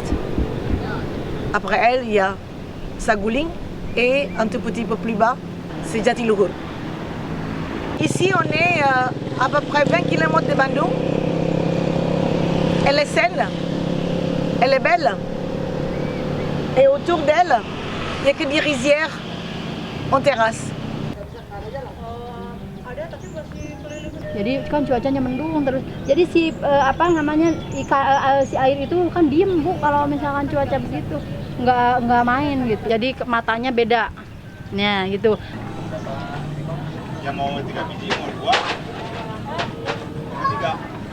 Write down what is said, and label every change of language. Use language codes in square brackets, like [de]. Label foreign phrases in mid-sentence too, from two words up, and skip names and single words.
[fr] Après elle, il y a Saguling et un tout petit peu plus bas, c'est Jatiluhur. Ici, on est à peu près 20 km de Bandung. Elle est saine, elle est belle. Et autour d'elle, il n'y a que des rizières en terrasse. [id] Jadi kan cuacanya mendung terus. Jadi si apa namanya si air itu kan diem Bu kalau misalkan cuaca begitu. Nggak main gitu. Jadi matanya beda. Nah, gitu. Yang mau 3 biji mau 2.